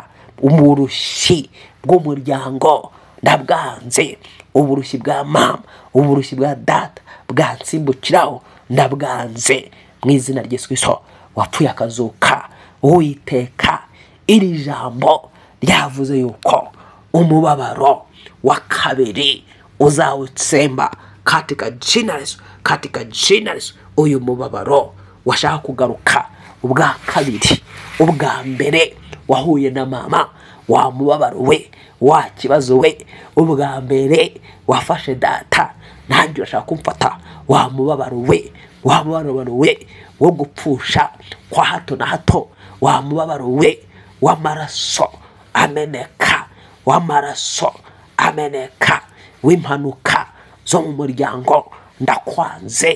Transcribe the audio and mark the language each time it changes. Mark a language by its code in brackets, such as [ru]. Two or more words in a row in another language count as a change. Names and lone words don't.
[rw] Uburushyi bw'umuryango ndabwanze, uburushyi bwa mama, uburushyi bwa data bwansimbukiraho ndabwanze mu izina rya Yesu Kristo wapfuye akazuka. Uwiteka iri jambo ryavuze yuko umubabaro wa kabiri uzawutsemba [sw] katika jina la Yesu, katika jina la Yesu. [rw] Uyu mubabaro washaka kugaruka ubwa kabiri, ubwa mbere wahuye na mama, wa mubabaro we, wa kibazo we, ubwa mbere wafashe data, nanjye urashaka kumfata wa mubabaro we, wa mubabaro we wo gupfusha kwa hato na hato, wa mubabaro we w'amaraso ameneka, w'amaraso ameneka, w'impanuka zo mu muryango ndakwanze.